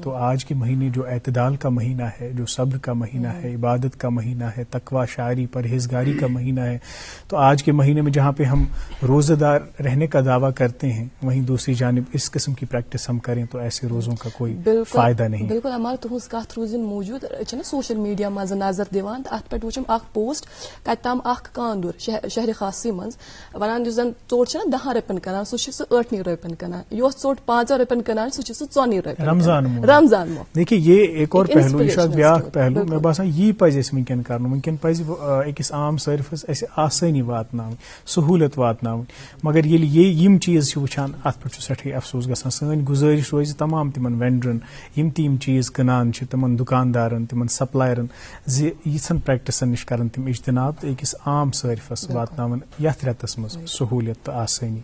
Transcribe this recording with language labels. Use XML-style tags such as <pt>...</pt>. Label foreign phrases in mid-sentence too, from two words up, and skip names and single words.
<ur>تو آج کے مہینے جو اعتدال کا مہینہ ہے, جو صبر کا مہینہ ہے, عبادت کا مہینہ ہے, تقوی شاعری پرہیزگاری کا مہینہ ہے, تو آج کے مہینے میں جہاں پہ ہم روزہ دار رہنے کا دعویٰ کرتے ہیں, وہیں دوسری جانب اس قسم کی پریکٹس ہم کریں تو ایسے روزوں کا کوئی فائدہ نہیں.</ur> <ks>بالکل ہمارا تہذ کت روزن موجود نا</ks> <en>social media</en> <ks>مز نظر دِوان, ات پہ وچھم اخ پوسٹ کت تام اخ کاندر شہر خاصی مز ونان یُس زن ژوٚٹ چھِ نا 10 رۄپین کٕنان سُہ چھُ سُہ 8 رۄپین کٕنان, یۄس ژوٚٹ 5 رۄپین کٕنان سُہ چھُ سُہ 4 رۄپین رمضان مو.</ks> <ur>دیکھیے یہ ایک اور پہلو,</ur> <ks>یہ بیاکھ پہلو مے باسان یی پزِ اَسہِ وٕنکیٚن کرُن. وٕنکیٚن پزِ أکِس عام صٲرفَس اَسہِ آسٲنی واتناوٕنۍ, سہوٗلیت واتناوٕنۍ. مگر ییٚلہِ یِم چیٖز چھِ وٕچھان اَتھ پٮ۪ٹھ چھُ سٮ۪ٹھاہ افسوس گژھان. سٲنۍ گُزٲرِش روزِ تمام تِمن وینڈرن یِم تہِ یِم چیٖز کٕنان چھِ, تِمن دُکاندارن, تِمن سپلایرن, زِ یِژھن پریکٹسن نِش کرن تِم اجتناب تہٕ أکِس عام صٲرفَس واتناوان یتھ رٮ۪تس منٛز سہوٗلیت تہٕ آسٲنی.</ks>